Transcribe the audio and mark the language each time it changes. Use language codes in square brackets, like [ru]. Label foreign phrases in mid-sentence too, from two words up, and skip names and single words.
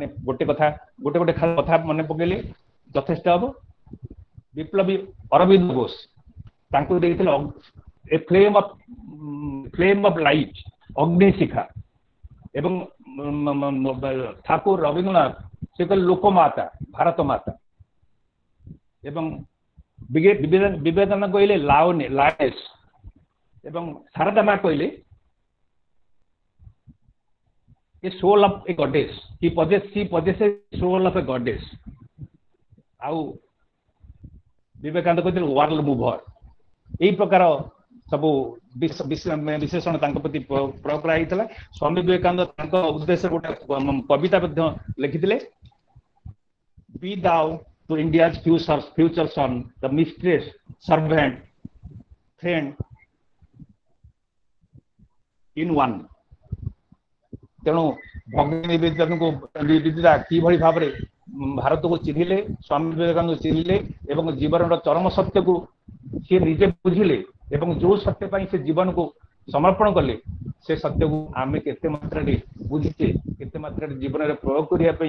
[or] ଗୋଟେ କଥା ମନେ ପକେଇଲେ ଯଥେଷ୍ଟ ହବ ବିପ୍ଳବୀ ଅରବିନ୍ଦ ଘୋଷ ତାଙ୍କୁ ଦେଇଥିଲେ [en] a flame of light [or] ଅଗ୍ନିଶିଖା ଏବଂ ଠାକୁର ରବୀନ୍ଦ୍ରନାଥ ସେ କହିଲେ ଲୋକମାତା ଭାରତ ମାତା ଏବଂ ବିବେକାନନ୍ଦ କହିଲେ ଲାୟନେସ୍ ଏବଂ ଶାରଦା ମା କହିଲେ ଏ [en] soul of a goddess she possesses soul of a goddess [or] ଆଉ ବିବେକାନନ୍ଦ କହିଥିଲେ [en] world mover [or] ଏଇ ପ୍ରକାର ସବୁ ବିଶେଷଣ ତାଙ୍କ ପ୍ରତି ପ୍ରୟୋଗ କରାଯାଇଥିଲା ସ୍ୱାମୀ ବିବେକାନନ୍ଦ ତାଙ୍କ ଉଦ୍ଦେଶ୍ୟରେ ଗୋଟେ କବିତା ମଧ୍ୟ ଲେଖିଥିଲେ [en] be thou to India's future son the mistress servant friend in one [or] ତେଣୁ ଭଗିନୀ ନିବେଦିତା କିଭଳି ଭାବରେ ଭାରତକୁ ଚିହ୍ନିଲେ ସ୍ୱାମୀ ବିବେକାନନ୍ଦ ଚିହ୍ନିଲେ ଏବଂ ଜୀବନର ଚରମ ସତ୍ୟକୁ ସିଏ ନିଜେ ବୁଝିଲେ ଏବଂ ଯୋଉ ସତ୍ୟ ପାଇଁ ସେ ଜୀବନକୁ ସମର୍ପଣ କଲେ ସେ ସତ୍ୟକୁ ଆମେ କେତେ ମାତ୍ରାରେ ବୁଝିଛେ କେତେ ମାତ୍ରାରେ ଜୀବନରେ ପ୍ରୟୋଗ କରିବା ପାଇଁ